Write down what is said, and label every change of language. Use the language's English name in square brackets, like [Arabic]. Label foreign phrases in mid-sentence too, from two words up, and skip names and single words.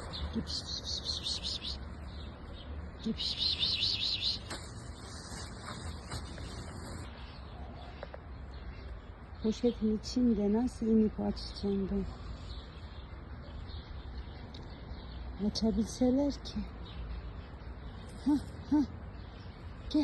[Turkish] Gel pis pis pis pis pis pis pis. Gel pis pis pis pis pis pis. Poşetin içinde nasıl inip açacağım ben? Açabilseler ki. Hah hah. Gel.